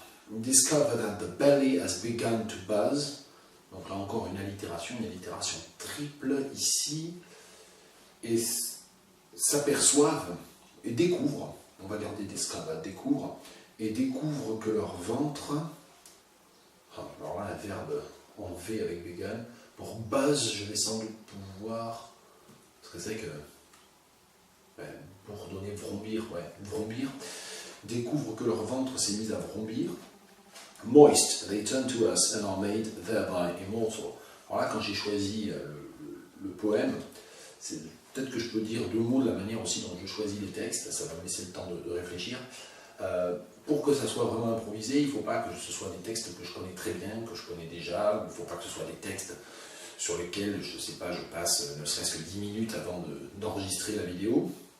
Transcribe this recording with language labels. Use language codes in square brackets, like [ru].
[en] Discover that the belly has begun to buzz. [fr] Donc là encore une allitération triple ici. Et s'aperçoivent et découvrent, on va garder discover, découvrent, et découvrent que leur ventre, alors là un verbe en V avec vegan, pour buzz je vais sans doute pouvoir, parce que c'est que, pour donner vrombir, vrombir, découvrent que leur ventre s'est mis à vrombir. [en] Moist, they turn to us and are made thereby immortal. [fr] Alors là, quand j'ai choisi le poème, c'est peut-être que je peux dire deux mots de la manière aussi dont je choisis les textes, ça va me laisser le temps de réfléchir. Pour que ça soit vraiment improvisé, il ne faut pas que ce soit des textes que je connais très bien, que je connais déjà, ou il ne faut pas que ce soit des textes sur lesquels, je ne sais pas, je passe ne serait-ce que 10 minutes avant d'enregistrer la vidéo.